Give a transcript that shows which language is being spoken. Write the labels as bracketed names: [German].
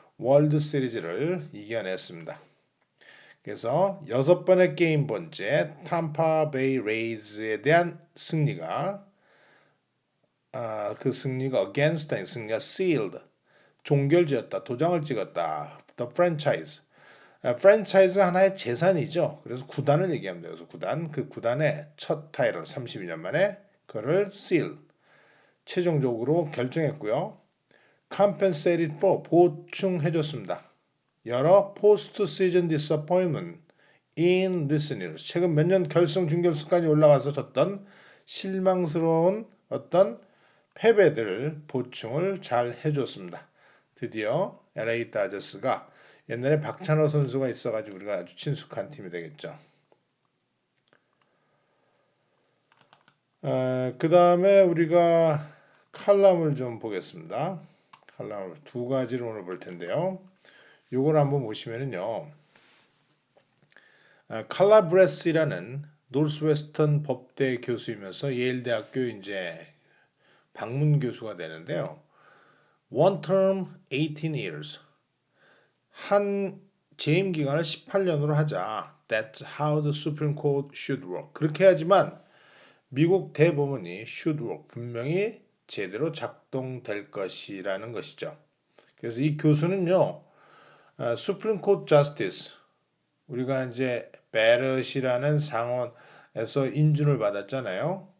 [Korean] 월드 시리즈를 이겨냈습니다. 그래서 6번의 게임 번째 탐파 베이 레이즈에 대한 승리가 그 승리가 against 아니 승리가 sealed 종결지었다. 도장을 찍었다. [English] The franchise. [Korean] 프랜차이즈가 하나의 재산이죠. 그래서 구단을 얘기하면 돼요. 그래서 구단, 그 구단의 첫 타이틀 32년 만에 그를 seal 최종적으로 결정했고요. [English] compensated for [Korean] 보충해줬습니다. 여러 포스트 시즌 디서포인먼트 [English] in recent years [Korean] 최근 몇 년 결승 준결승까지 올라가서 졌던 실망스러운 어떤 패배들을 보충을 잘 해줬습니다. 드디어 LA 다저스가 옛날에 박찬호 선수가 있어가지고 우리가 아주 친숙한 팀이 되겠죠. 그 다음에 우리가 칼럼을 좀 보겠습니다. 칼럼을 두 가지를 오늘 볼 텐데요. 요걸 한번 보시면은요. 칼라브레스라는 노스웨스턴 법대 교수이면서 예일대학교 이제 방문 교수가 되는데요. [English] One term 18 years. [Korean] 한 재임 기간을 18년으로 하자. [English] That's how the Supreme Court should work. [Korean] 그렇게 하지만 미국 대법원이 [English] should work. [Korean] 분명히 제대로 작동될 것이라는 것이죠. 그래서 이 교수는요. Supreme Court Justice 우리가 이제 베럿이라는 상원에서 인준을 받았잖아요.